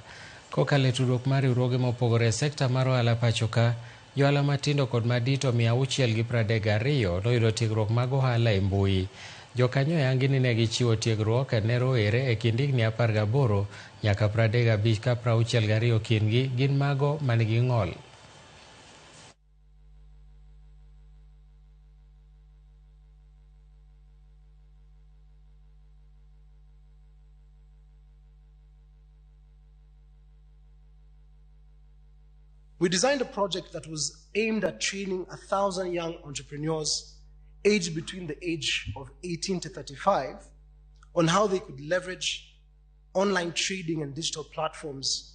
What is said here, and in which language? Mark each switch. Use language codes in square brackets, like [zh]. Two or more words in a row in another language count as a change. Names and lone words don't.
[luo] Kokale tudruok mar riwruoge mopogore sekta mar ohala pachoka, johala matindo kod madito 632 noyudo tiegruok mag ohala e mbui. Jokanyo yangi ni ne gichiwo tiegruok ne rowere e kind higni 18 nyaka 35 ka 62 kindgi gin mago manigi ng'ol. [en] We designed a project that was aimed at training 1,000 young entrepreneurs aged between the age of 18 to 35 on how they could leverage online trading and digital platforms.